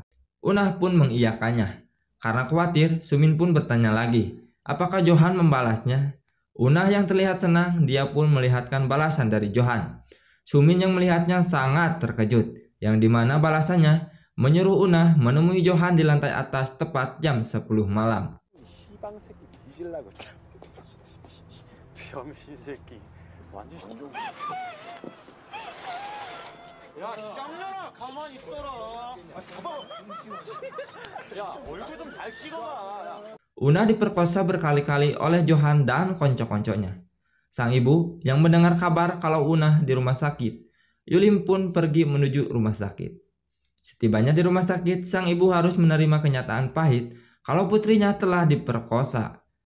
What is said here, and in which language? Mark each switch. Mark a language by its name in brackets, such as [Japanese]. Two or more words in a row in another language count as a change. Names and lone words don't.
[Indonesian] Unah pun mengiyakannya. Karena khawatir, Sumin pun bertanya lagi, apakah Johan membalasnya? Unah yang terlihat senang, dia pun melihatkan balasan dari Johan. Sumin yang melihatnya sangat terkejut, yang dimana balasannya menyuruh Unah menemui Johan di lantai atas tepat jam 10 malam. [Korean] 병신 새끼. 완전. 야, 쌍년아, 가만히 있어라. 야, 얼굴 좀 잘 찍어봐. [Indonesian] Unah diperkosa berkali-kali oleh Johan dan konco-konconya. Sang ibu yang mendengar kabar kalau Unah di rumah sakit, Yulim pun pergi menuju rumah sakit. Setibanya di rumah sakit, sang ibu harus menerima kenyataan pahit kalau putrinya telah diperkosa.